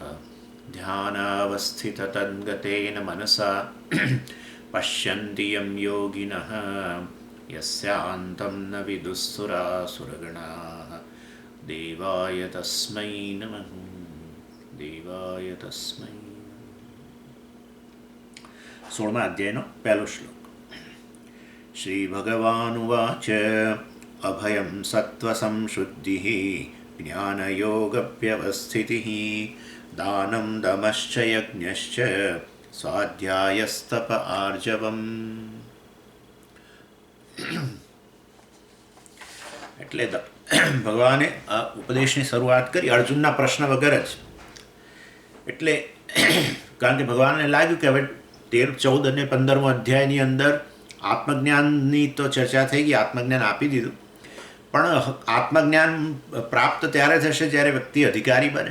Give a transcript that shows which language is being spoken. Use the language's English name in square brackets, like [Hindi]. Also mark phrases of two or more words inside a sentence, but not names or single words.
[Sanskrit] ध्यानावस्थिततद्गतेन मनसा पश्यन्ति यं योगिनः यस्यान्तं न विदुःसुरासुरगणाः। देवाय तस्मै नमः देवाय तस्मै। [Gujarati] 16मा अध्यायનો પહેલો શ્લોક. [Sanskrit] श्रीभगवानुवाच अभयं सत्त्वसंशुद्धिः ज्ञानयोगव्यवस्थितिः दानं दमश्च यज्ञश्च स्वाध्यायस्तप आर्जवम्. [Gujarati] એટલે ભગવાને આ ઉપદેશની શરૂઆત કરી અર્જુનના પ્રશ્ન વગર જ. એટલે કારણ કે ભગવાનને લાગ્યું કે હવે 13, 14 અને 15મો અધ્યાયની અંદર આત્મજ્ઞાનની તો ચર્ચા થઈ ગઈ, આત્મજ્ઞાન આપી દીધું, પણ આત્મજ્ઞાન પ્રાપ્ત ત્યારે થશે જ્યારે વ્યક્તિ અધિકારી બને.